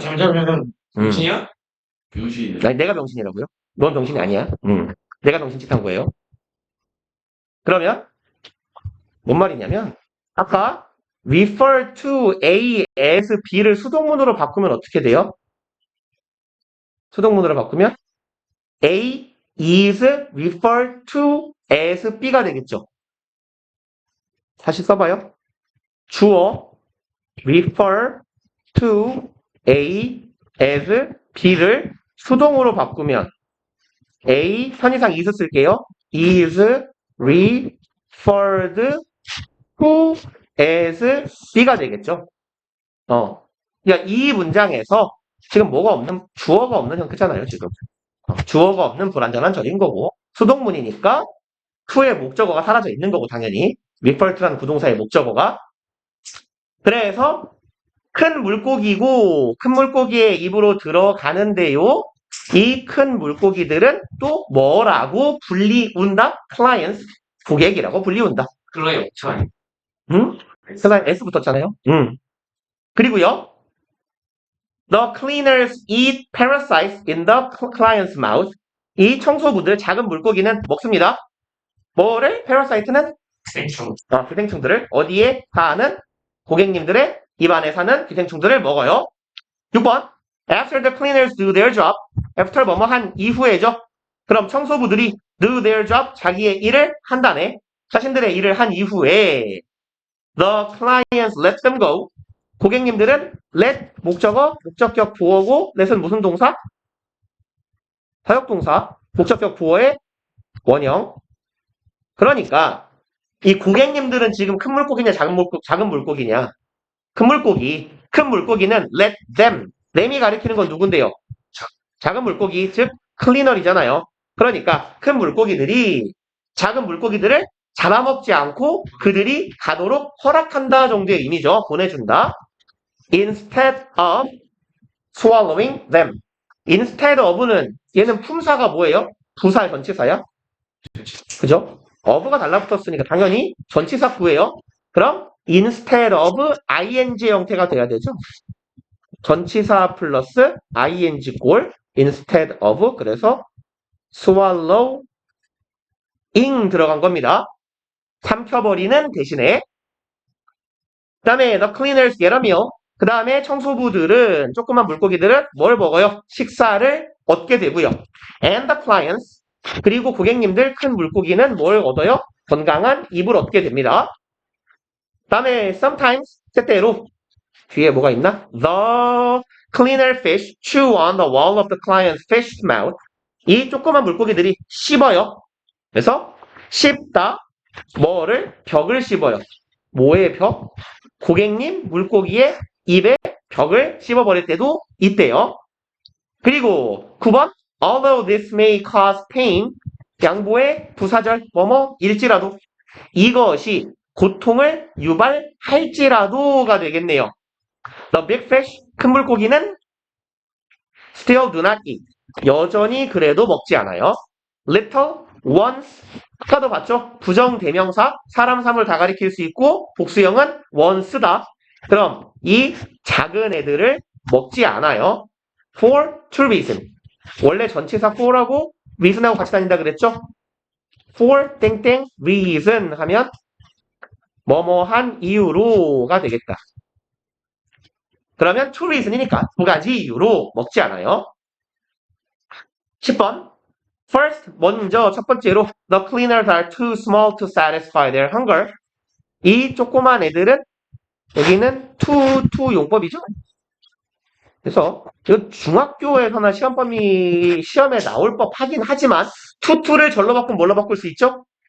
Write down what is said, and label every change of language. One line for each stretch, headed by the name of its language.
Korean: 잠시만. 병신이야? 아니, 내가 병신이라고요? 넌 병신이 아니야. 내가 병신짓한 거예요. 그러면 뭔 말이냐면 아까 refer to A as B를 수동문으로 바꾸면 어떻게 돼요? 수동문으로 바꾸면 A is referred to as B가 되겠죠. 다시 써봐요. 주어 refer to A as B를 수동으로 바꾸면 A 편의상 is 쓸게요. is referred to as B가 되겠죠. 그러니까 이 문장에서 지금 뭐가 없는 주어가 없는 형태잖아요. 지금 주어가 없는 불완전한 절인 거고 수동문이니까 to의 목적어가 사라져 있는 거고 당연히 refer to라는 부동사의 목적어가 그래서 큰 물고기고 큰 물고기의 입으로 들어가는데요. 이 큰 물고기들은 또 뭐라고 불리운다? clients, 고객이라고 불리운다. 클라이언트 아니에요? 클라이언트 S 붙었잖아요. 그리고요.
English: The cleaners eat parasites in the client's mouth.
Korean: 이 청소부들, 작은 물고기는 먹습니다. 뭐를? parasite는? 기생충. 기생충들을 어디에 사는? 고객님들의 입안에 사는 기생충들을 먹어요. 6번.
English: After the cleaners do their job.
Korean: after 뭐뭐 한 이후에죠. 그럼 청소부들이 do their job, 자기의 일을 한다네. 자신들의 일을 한 이후에
English: the clients let them go.
Korean: 고객님들은 let 목적어, 목적격 부어고 let은 무슨 동사? 사역동사, 목적격 부어의 원형. 그러니까 이 고객님들은 지금 큰 물고기냐 작은 물고기냐? 큰 물고기. 큰 물고기는 let them. them이 가리키는 건 누군데요? 작은 물고기, 즉 클리널이잖아요. 그러니까 큰 물고기들이 작은 물고기들을 잡아먹지 않고 그들이 가도록 허락한다 정도의 의미죠. 보내준다.
English: Instead of swallowing them.
Korean: Instead of는 얘는 품사가 뭐예요? 부사 전치사야? 그죠? of가 달라붙었으니까 당연히 전치사 구예요. 그럼 instead of ing 형태가 돼야 되죠. 전치사 플러스 ing 꼴 instead of 그래서 swallowing 들어간 겁니다. 삼켜버리는 대신에 그 다음에
English: the cleaners get a meal.
Korean: 그 다음에 청소부들은 조그만 물고기들은 뭘 먹어요? 식사를 얻게 되고요.
English: And the clients
Korean: 그리고 고객님들 큰 물고기는 뭘 얻어요? 건강한 입을 얻게 됩니다. 그 다음에 sometimes 때때로 뒤에 뭐가 있나?
English: The cleaner fish chew on the wall of the client's fish's mouth.
Korean: 이 조그만 물고기들이 씹어요. 그래서 씹다 뭐를? 벽을 씹어요. 뭐의 벽? 고객님 물고기의 입에 벽을 씹어버릴 때도 있대요. 그리고 9번
English: Although this may cause pain
Korean: 양보의 부사절 뭐뭐일지라도 이것이 고통을 유발할지라도가 되겠네요.
English: The big fish
Korean: 큰 물고기는
English: still do not eat
Korean: 여전히 그래도 먹지 않아요. Little ones 아까도 봤죠? 부정대명사 사람 사물 다 가리킬 수 있고 복수형은 once다. 그럼 이 작은 애들을 먹지 않아요.
English: For two reason.
Korean: 원래 전치사 for하고 reason하고 같이 다닌다 그랬죠? For 땡땡 reason 하면 뭐뭐한 이유로가 되겠다. 그러면 two reason이니까 두 가지 이유로 먹지 않아요. 10번.
English: First,
Korean: 먼저 첫 번째로
English: the cleaners are too small to satisfy their hunger.
Korean: 이 조그만 애들은 여기는 to 용법이죠. 그래서 이거 중학교에서나 시험에 나올 법하긴 하지만 to를 절로 바꾸면 뭘로 바꿀 수 있죠?